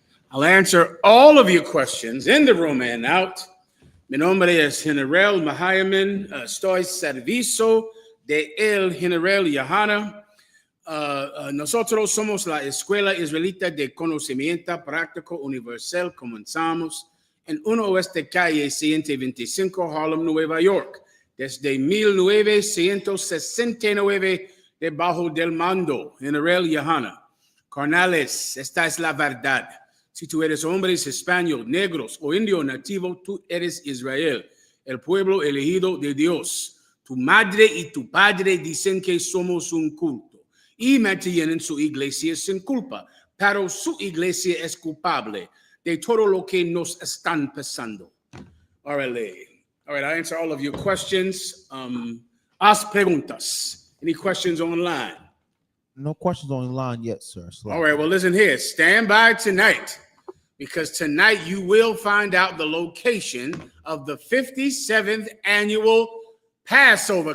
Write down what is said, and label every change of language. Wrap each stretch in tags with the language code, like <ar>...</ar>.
<en>I'll answer all of your questions in the room and out.</en> <es>Mi nombre es General Mahayaman. Estoy servicio de el General YAHANNA. Nosotros somos la Escuela Israelita de Conocimiento Práctico Universal. Comenzamos en 1 Oeste Calle 125, Harlem, Nueva York, desde 1969, debajo del mando, General YAHANNA. Carnales, esta es la verdad. Si tú eres hombres, español, negros o indio nativo, tú eres Israel, el pueblo elegido de Dios. Tu madre y tu padre dicen que somos un culto y mantienen su iglesia sin culpa, pero su iglesia es culpable de todo lo que nos están pasando.</es> <en>All right, I answer all of your questions.</en> <es>Haz preguntas.</es> <en>Any questions online? No questions online yet, sir. All right, well, listen here. Stand by tonight, because tonight you will find out the location of the 57th annual Passover.</en>